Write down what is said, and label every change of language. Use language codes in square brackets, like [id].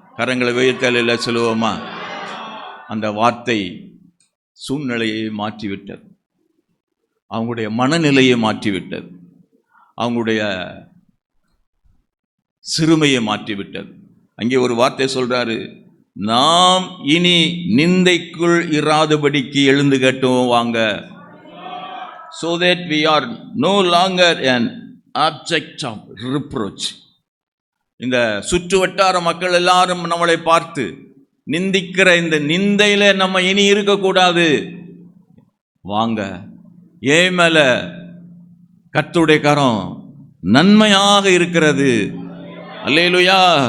[ta] கரங்களை உயர்த்தல சொல்லுவோமா? அந்த வார்த்தை சூழ்நிலையை மாற்றிவிட்டது, அவங்களுடைய மனநிலையை மாற்றிவிட்டது, அவங்களுடைய சிறுமையை மாற்றிவிட்டது. அங்கே ஒரு வார்த்தை சொல்றாரு, நாம் இனி நிந்தைக்குள் இராதபடிக்கு எழுந்து கட்டுவோம் வாங்க. [en] So that we are no longer an object of reproach. [ta] இந்த சுற்று வட்டார மக்கள் எல்லாரும் நம்மளை பார்த்து நிந்திக்கிற இந்த நிந்தையில நம்ம இனி இருக்கக்கூடாது. வாங்க, ஏன் மேல கர்த்தருடைய கரம் நன்மையாக இருக்கிறது. அல்லேலூயா.